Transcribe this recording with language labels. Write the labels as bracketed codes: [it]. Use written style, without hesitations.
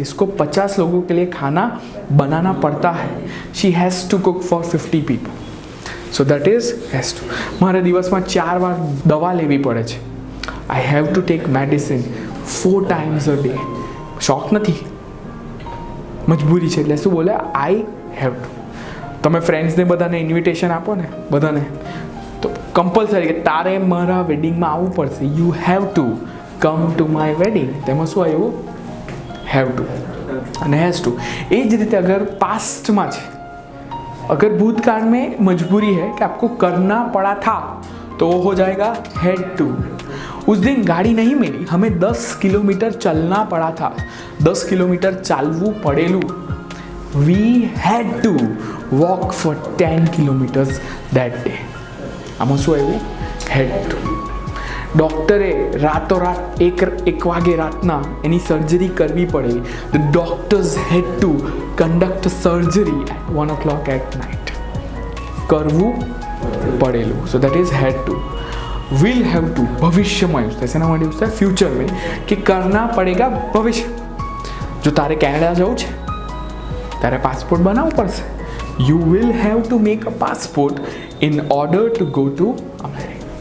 [hi] इसको 50 लोगों के लिए खाना बनाना पड़ता है. [en] she has to cook for 50 people. so that is has to. [gu] મારે દિવસમાં 4 વાર દવા લેવી પડે છે. [en] I have to take medicine 4 times a day. [gu] શોખ નથી, મજબૂરી છે. એટલે શું બોલે? [en] I have to. [gu] તમે ફ્રેન્ડ્સને બધાને ઇન્વિટેશન આપો ને, બધાને, તો કમ્પલસરી કે તારે મારા વેડિંગમાં આવવું પડશે. [en] You have to come to my wedding. [gu] તેમાં શું આવ્યું? [en] Have to અને has to. [hi] એ જ રીતે અગર पास्ट છે, अगर भूतकाल में मजबूरी है कि आपको करना पड़ा था, तो हो जाएगा हैड टू. उस दिन गाड़ी नहीं मिली, हमें 10 किलोमीटर चलना पड़ा था. [gu] 10 किलोमीटर चालવું પડેલું. [en] We had to walk for 10 kilometers that day. [gu] આમાં શું આવ્યું? [en] had to. [gu] ડૉક્ટરે રાતોરાત એક વાગે રાતના એની સર્જરી કરવી પડે. [en] The doctors had to conduct surgery at 1 o'clock at night. [gu] કરવું પડેલું. [en] So that is had to. Will have to [gu] ભવિષ્યમાં યુઝ થાય. શેના માટે યુઝ થાય? ફ્યુચર મેં, કે [hi] કરના પડેગા [gu] ભવિષ્ય. જો તારે કેનેડા જવું છે, તારે પાસપોર્ટ બનાવવું પડશે. [en] You will have to make a passport in order to go to America.